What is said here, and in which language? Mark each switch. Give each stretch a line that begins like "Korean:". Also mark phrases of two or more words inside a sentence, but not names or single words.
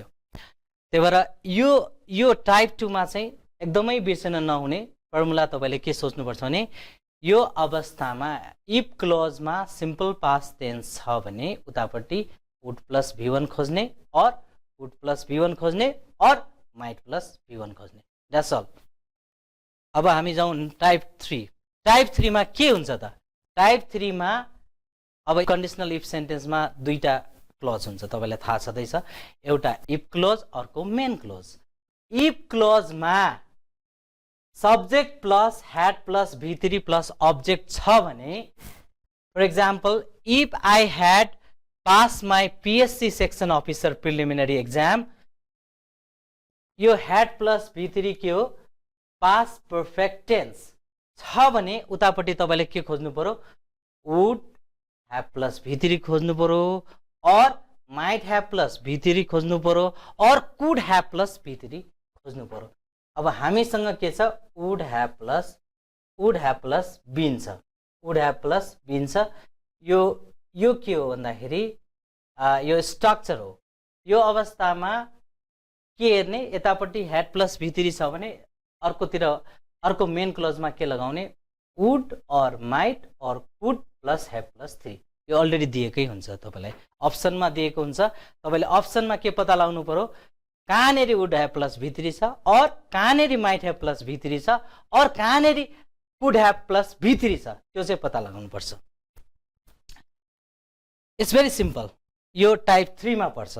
Nepali: त्यही भएर यो टाइप 2 मा चाहिँ एकदमै बिर्सन नहुने फर्मुला तपाईले के सोच्नुपर्छ भने यो अवस्थामा
English: if clauseमा simple past tense
Nepali: छ भने उतापट्टि
English: would plus V1
Nepali: खोज्ने और
English: would plus V1
Nepali: खोज्ने और
English: might plus V1
Nepali: खोज्ने।
English: that's all.
Nepali: अब हामी जाउँ टाइप 3। टाइप 3 मा के हुन्छ त? टाइप 3 मा अब
English: conditional if sentenceमा
Nepali: दुईटा क्लोज हुन्छ, तपाईलाई थाहा छँदैछ, एउटा
English: if clause
Nepali: अर्को
English: main clause. if clauseमा subject plus had plus V3 plus object
Nepali: छ भने,
English: for example if I had pass my PSC section officer preliminary exam,
Nepali: यो
English: had plus V3
Nepali: के हो,
English: past perfect tense
Nepali: छ भने उतापट्टि तपाईले के खोज्नु पर्यो,
English: would have plus V3
Nepali: खोज्नु पर्यो और
English: might have plus V3
Nepali: खोज्नु पर्यो और
English: could have plus V3
Nepali: खोज्नु पर्यो। अब हामीसँग के छ,
English: would have plus been छ, would have plus been छ।
Nepali: यो के हो भन्दाखेरि यो स्ट्रक्चर हो। यो अवस्थामा के हेर्ने, यतापट्टि
English: had plus V3
Nepali: छ भने अर्कोतिर अर्को
English: main clauseमा
Nepali: के लगाउने,
English: would और might और could plus have plus 3।
Nepali: यो अलरेडी दिएकै हुन्छ, तपाईलाई अप्सनमा दिएको हुन्छ। तपाईले अप्सनमा के पत्ता लगाउनु पर्यो, कहाँनेरि
English: would have plus V3
Nepali: छ और कहाँनेरि
English: might have plus V3
Nepali: छ और कहाँनेरि
English: could have plus V3
Nepali: छ, त्यो चाहिँ पत्ता लगाउनु पर्छ।
English: it's very simple.
Nepali: यो टाइप 3 मा पर्छ।